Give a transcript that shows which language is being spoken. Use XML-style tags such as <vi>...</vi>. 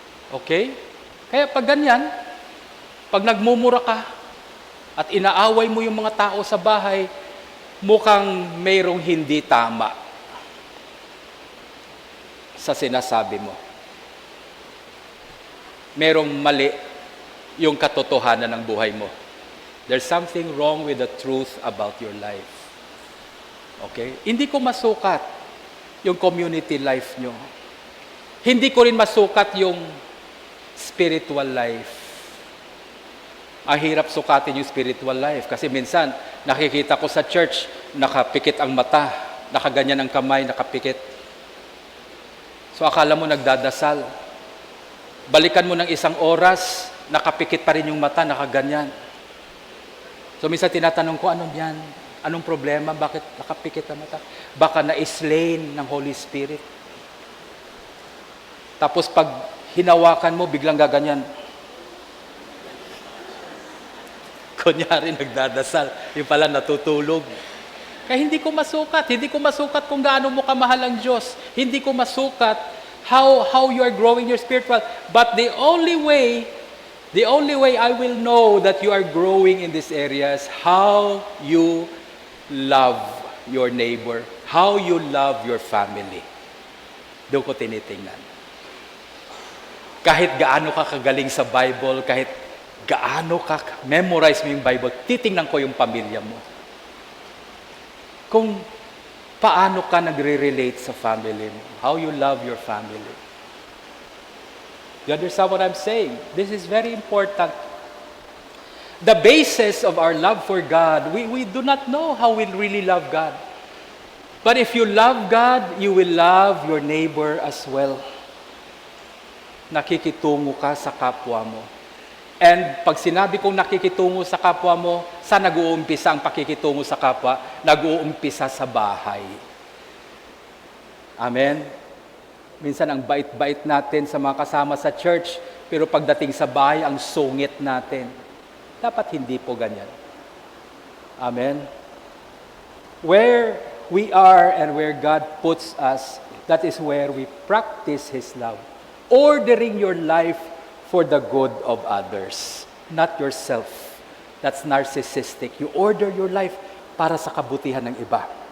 <tl>Okay? Kaya pag ganyan, pag nagmumura ka at inaaway mo yung mga tao sa bahay, mukhang mayroong hindi tama sa sinasabi mo. Merong mali yung katotohanan ng buhay mo.</tl> <en>There's something wrong with the truth about your life.</en> <tl>Okay? Hindi ko masukat yung community life nyo. Hindi ko rin masukat yung spiritual life. Ang hirap sukatin yung spiritual life. Kasi minsan, nakikita ko sa church, nakapikit ang mata, nakaganyan ang kamay, nakapikit. So akala mo nagdadasal. Balikan mo ng 1 oras, nakapikit pa rin yung mata, nakaganyan. So minsan tinatanong ko, anong yan? Anong problema? Bakit nakapikit ang mata? Baka na-slain ng Holy Spirit. Tapos pag hinawakan mo, biglang gaganyan. Kunyari nagdadasal, yung pala natutulog. Kaya hindi ko masukat kung gaano mo kamahal ang Diyos. Hindi ko masukat</tl> <en>how you are growing your spiritual. But the only way I will know that you are growing in these areas, how you love your neighbor, how you love your family.</en> <tl>Doon ko tinitingnan. Kahit gaano ka kagaling sa Bible, kahit gaano ka memorize mo yung Bible, titingnan ko yung pamilya mo. Kung Paano ka nagre-relate sa family mo?</tl> <en>How you love your family? You understand what I'm saying? This is very important. The basis of our love for God, we do not know how we really love God. But if you love God, you will love your neighbor as well.</en> <tl>Nakikitungo ka sa kapwa mo. And pag sinabi kong nakikitungo sa kapwa mo, saan nag-uumpisa ang pakikitungo sa kapwa? Nag-uumpisa sa bahay. Amen? Minsan ang bait-bait natin sa mga kasama sa church, pero pagdating sa bahay, ang sungit natin. Dapat hindi po ganyan. Amen?</tl> <en>Where we are and where God puts us, that is where we practice His love. Ordering your life for the good of others, not yourself. That's narcissistic. You order your life</en> <tl>para sa kabutihan ng iba.</tl>